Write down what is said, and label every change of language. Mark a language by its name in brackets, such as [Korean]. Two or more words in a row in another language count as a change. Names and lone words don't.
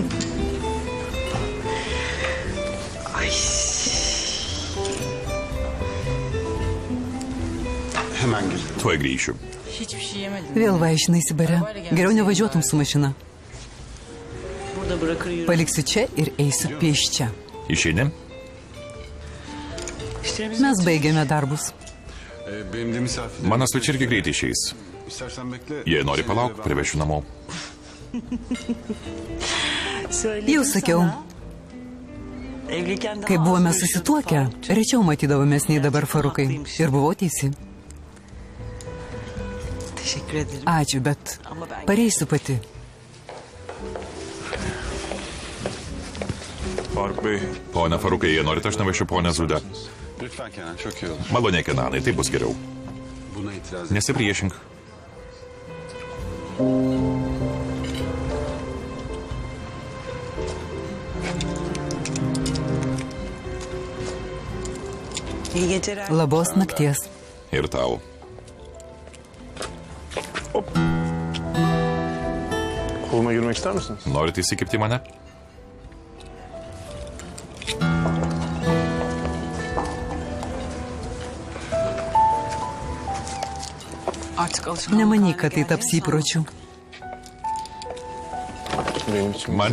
[Turkish] Ay. Ben girdim. [Lithuanian] Tuoj grįšiu. [Turkish] Hiçbir şey yemedim. [Lithuanian] Vėl vaišinaisi bare. Geriau nevažiuotum su mašina. [Turkish] Burada bırakır yürü. [Lithuanian] Paliksiu čia ir eisiu pėsčia. Išeini? [Turkish] İşlerimizi [Lithuanian] Mes baigėme darbus. [Turkish] Benim de misafirim. [Lithuanian] Mano svečiai irgi greitai išeis. [Turkish] İstersen bekle. [Lithuanian] Jei nori palauk, privešiu namo. [Turkish] söyledim [Lithuanian] Jau sakiau, [Turkish] sana. Evliyken daha [Lithuanian] kai [Turkish] az [Lithuanian] buvome [Turkish] görüşüp [Lithuanian] susituokę, [Turkish] kaldıkça. [Lithuanian] rečiau matydavomės nei dabar Farukai. Ir buvau teisi. [Turkish] Teşekkür ederim. [Lithuanian] Ačiū, bet pareisiu pati. [Turkish] Faruk Bey, [Lithuanian] Pone Farukai, jei norite, aš nuvešiu ponę Zudę. [Turkish] Lütfen Kenan, çok iyi olur. [Lithuanian] Maloniai, Kenanai, tai bus geriau. [Turkish] Buna itiraz et. [Lithuanian] Nesipriešink. [Turkish] İyi geceler. [Lithuanian] Labos nakties. Ir tau. [Turkish] koluma girmek ister misiniz? [Lithuanian] Norite įsikipti į mane? [Turkish] Artık alışkanlık [Lithuanian] Nemanyk, kad [Turkish] haline [Lithuanian] tai taps [Turkish] geldiğini [Lithuanian] įpročiu. [Turkish] Benim için [Lithuanian] Man